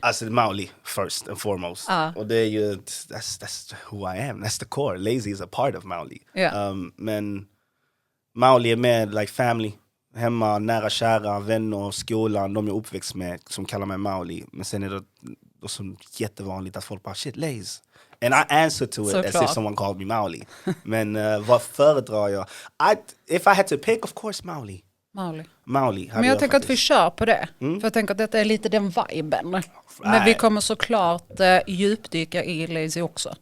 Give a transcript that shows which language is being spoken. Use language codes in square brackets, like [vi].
[sv] Alltså [en] Mauli first and foremost. [sv] Och det är ju, [en] that's who I am, that's the core. Lazy is a part of Mauli. Yeah. [sv] Men Mauli är med [en] like family. [sv] Hemma, nära kära, vänner, skolan, de jag är uppväxt med som kallar mig Mauli. Men sen är det som jättevanligt att folk bara shit, Laze. [en] And I answer to it as if someone called me Mauli. [sv] Men vad föredrar jag? [en] If I had to pick, of course Mauli. Mauli. [sv] Men jag tänker att vi kör på det. För jag tänker att detta är lite den viben. Right. Men vi kommer såklart djupdyka i Lazee också.